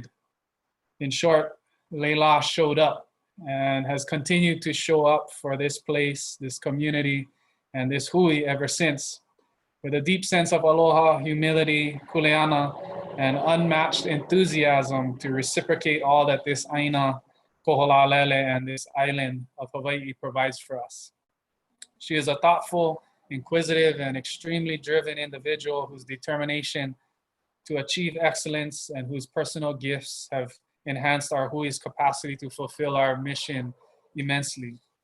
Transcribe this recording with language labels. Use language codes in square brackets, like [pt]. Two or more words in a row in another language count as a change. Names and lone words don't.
[en] In short, Leila showed up and has continued to show up for this place, this community, and this hui ever since, with a deep sense of aloha, humility, kuleana, and unmatched enthusiasm to reciprocate all that this ʻāina, Koholalele, and this island of Hawaii provides for us. She is a thoughtful, inquisitive, and extremely driven individual whose determination to achieve excellence and whose personal gifts have enhanced our hui's capacity to fulfill our mission immensely.